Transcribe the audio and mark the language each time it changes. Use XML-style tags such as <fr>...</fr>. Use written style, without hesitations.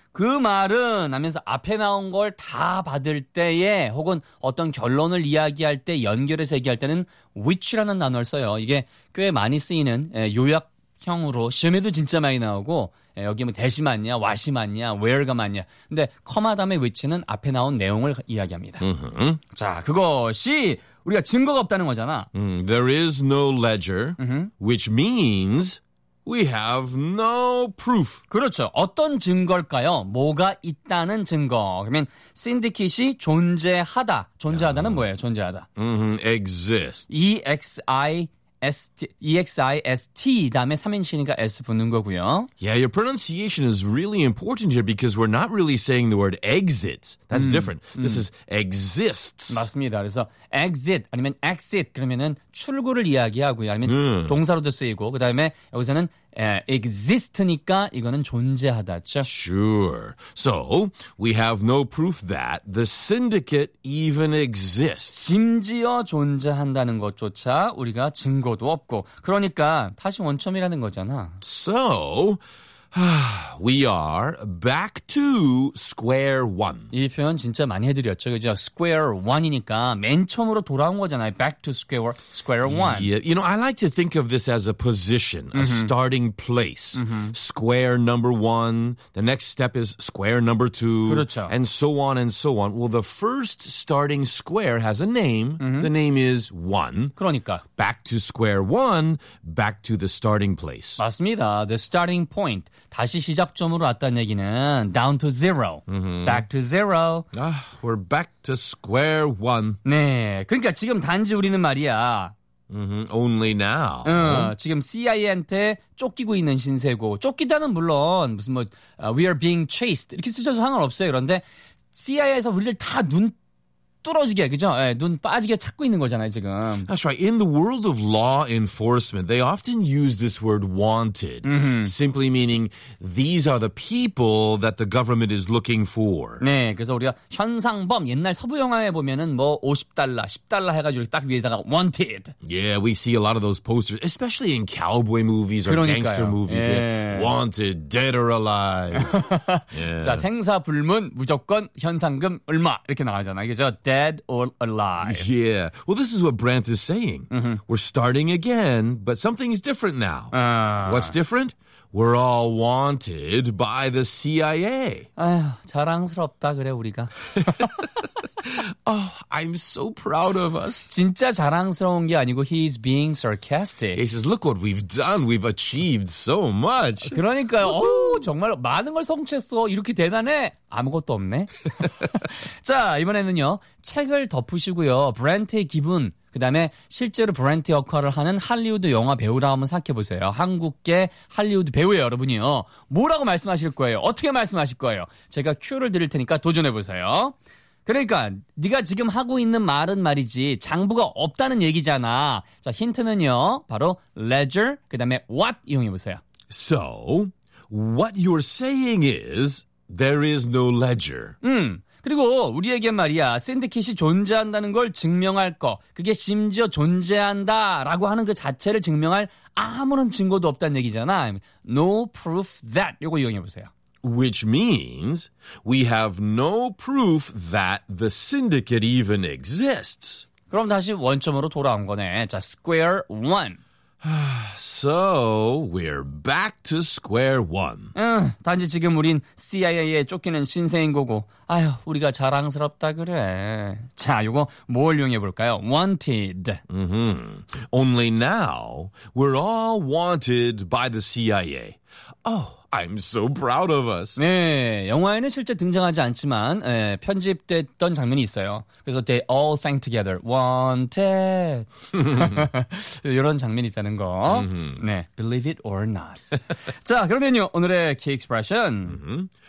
<ko>그 말은 하면서 앞에 나온 걸 다 받을 때에 혹은 어떤 결론을 이야기할 때 연결해서 얘기할 때는 which라는 단어를 써요. 이게 꽤 많이 쓰이는 요약형으로 시험에도 진짜 많이 나오고 여기 뭐 대시 맞냐, 와시 맞냐, where가 맞냐. 근데 comma 다음에 which는 앞에 나온 내용을 이야기합니다. 자, 그것이 우리가 증거가 없다는 거잖아.</ko> <en>There is no ledger, which means we have no proof.</en> <ko>그렇죠. 어떤 증거일까요? 뭐가 있다는 증거. 그러면 syndicate이 존재하다. 존재하다는 뭐예요? 존재하다.</ko> <en>Exist. E-X-I-S-T. E-X-I-S-T.</en> <ko>다음에 3인칭이니까 S 붙는 거고요.</ko> <en>Yeah, your pronunciation is really important here because we're not really saying the word exit. That's different. This is exists.</en> <ko>맞습니다. 그래서 exit 아니면 exit 그러면은 출구를 이야기하고요. 아니면 동사로도 쓰이고 그 다음에 여기서는 exist니까 이거는 존재하다죠.</ko> <en>Sure. So, we have no proof that the syndicate even exists.</en> <ko>심지어 존재한다는 것조차 우리가 증거도 없고 그러니까 다시 원점이라는 거잖아.</ko> <en>So, we are back to square one.</en> <ko>이 표현 진짜 많이 해드렸죠. 그죠? Square one이니까 맨 처음으로 돌아온 거잖아요.</ko> <en>Back to square one. Yeah, you know, I like to think of this as a position, a starting place. Square number one, the next step is square number two,</en> <ko>그렇죠.</ko> <en>and so on and so on. Well, the first starting square has a name. The name is one.</en> <ko>그러니까.</ko> <en>Back to square one, back to the starting place.</en> <ko>맞습니다.</ko> <en>The starting point.</en> <ko>다시 시작점으로 왔다는 얘기는</ko> <en>down to zero. Back to zero. We're back to square one.</en> <ko>네. 그러니까 지금 단지 우리는 말이야.</ko> <en>Only now.</en> <ko>지금 CIA한테 쫓기고 있는 신세고. 쫓기다는 물론 무슨 뭐</ko> <en>we are being chased.</en> <ko>이렇게 쓰셔도 상관없어요. 그런데 CIA에서 우리를 다 눈 뚫어지게, 그죠? 예, 눈 빠지게 찾고 있는 거잖아요, 지금.</ko> <en>That's right. In the world of law enforcement, they often use this word wanted, simply meaning these are the people that the government is looking for.</en> <ko>네, 그래서 우리가 현상범, 옛날 서부 영화에 보면은 뭐 $50, $10 해가지고 딱 위에다가 wanted.</ko> <en>Yeah, we see a lot of those posters, especially in cowboy movies or</en> <ko>그러니까요.</ko> <en>gangster movies.</en> <ko>예.</ko> <en>Wanted, dead or alive. yeah.</en> <ko>자, 생사불문, 무조건 현상금 얼마 이렇게 나가잖아요, 그죠?</ko> <en>Dead or alive. Yeah. Well, this is what Brandt is saying. We're starting again, but something is different now. What's different? We're all wanted by the CIA.</en> <ko>아휴, 자랑스럽다 그래 우리가.</ko> <en>Oh, I'm so proud of us.</en> <ko>진짜 자랑스러운 게 아니고</ko> <en>he's being sarcastic. He says, look what we've done. We've achieved so much.</en> <ko>그러니까요. 오, 정말 많은 걸 성취했어. 이렇게 대단해. 아무것도 없네. 자, 이번에는요. 책을 덮으시고요. 브랜트의 기분. 그 다음에 실제로 브랜트 역할을 하는 할리우드 영화 배우라 한번 생각해보세요. 한국계 할리우드 배우예요, 여러분이요. 뭐라고 말씀하실 거예요? 어떻게 말씀하실 거예요? 제가 큐를 드릴 테니까 도전해보세요. 그러니까 네가 지금 하고 있는 말은 말이지 장부가 없다는 얘기잖아. 자, 힌트는요. 바로 ledger, 그 다음에 what 이용해보세요.</ko> <en>So, what you're saying is there is no ledger.</en> <ko>그리고 우리에게 말이야 syndicate이 존재한다는 걸 증명할 거 그게 심지어 존재한다라고 하는 그 자체를 증명할 아무런 증거도 없다는 얘기잖아.</ko> <en>No proof that</en> <ko>이거 이용해 보세요.</ko> <en>Which means we have no proof that the syndicate even exists.</en> <ko>그럼 다시 원점으로 돌아온 거네. 자, square one.</ko> <en>So, we're back to square one.</en> <ko>단지 지금 우린 CIA에 쫓기는 신세인 거고, 아휴, 우리가 자랑스럽다 그래. 자, 요거 뭘 이용해 볼까요?</ko> <en>Wanted. Only now, we're all wanted by the CIA. Oh, I'm so proud of us.</en> <ko>네, 영화에는 실제 등장하지 않지만 에, 편집됐던 장면이 있어요. 그래서</ko> <en>they all sang together.</en> <ko>Wanted. 이런 장면이 있다는 거.</ko> <en>네, believe it or not.</en> <ko>자, 그러면요. 오늘의</ko> <en>key expression.</en>